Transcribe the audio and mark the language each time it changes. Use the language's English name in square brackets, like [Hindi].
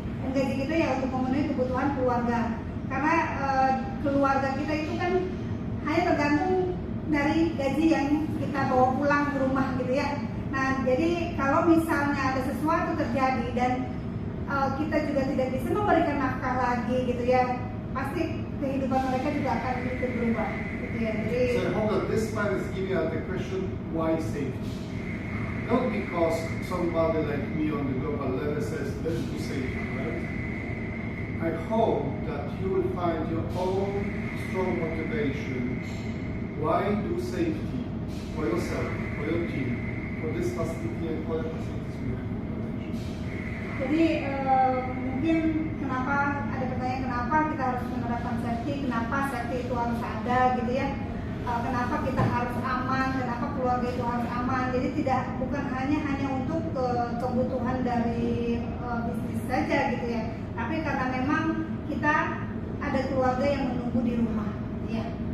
[Indonesian] Dan gaji kita ya untuk memenuhi kebutuhan keluarga. Karena keluarga kita itu kan hanya tergantung dari gaji yang kita bawa pulang ke rumah gitu ya. Nah jadi kalau misalnya ada sesuatu terjadi dan kita juga tidak bisa memberikan nafkah lagi gitu ya, pasti kehidupan mereka juga akan ikut berubah gitu ya. Jadi [English] So I hope that this slide is giving us the question, why safety? Not because somebody like me on the global level says, let's do safety, right? I hope that you will find your own strong motivation. Why do safety for yourself, for your team, for this facility and other facilities we have? [Indonesian] Jadi mungkin kenapa ada pertanyaan kenapa kita harus menerapkan safety, kenapa safety itu harus ada gitu ya, kenapa kita harus aman, kenapa keluarga itu harus aman. Jadi bukan hanya untuk kebutuhan dari bisnis saja gitu ya, tapi karena memang kita ada keluarga yang menunggu di rumah ya.